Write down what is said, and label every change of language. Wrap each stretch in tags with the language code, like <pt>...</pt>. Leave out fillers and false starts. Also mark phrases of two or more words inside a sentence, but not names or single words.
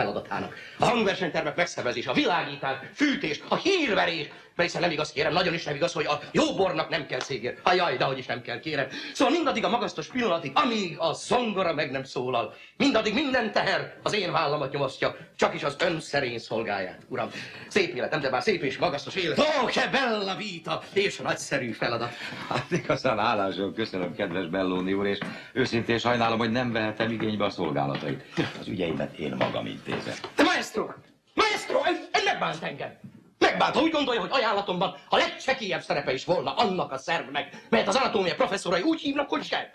<hu>A hangversenytermek megszervezése, a világítás, fűtés, a hírverés mert hiszen nem igaz, kérem, nagyon is nem igaz, hogy a jó bornak nem kell szégér. Jaj, dehogy is nem kell, kérem. Szóval mindaddig a magasztos pillanatig, amíg a zongora meg nem szólal, mindaddig minden teher az én vállamat nyomasztja, csak is az ön szerény szolgáját, uram. Szép életem, de bár szép és magasztos élet. Ó,</hu> <it>che bella vita,</it> <hu>és nagyszerű feladat. Hát igazán hálásom, köszönöm, kedves Belloni úr, és őszintén sajnálom, hogy nem vehetem igénybe a szolgálatait. Az ügyeimet én magam intézem. De maestro, ön megbánt engem. Megbánt, ha úgy gondolja, hogy ajánlatomban a legcsekélyebb szerepe is volna annak a szervnek, melyet az anatómia professzorai úgy hívnak, hogy zseb.</hu>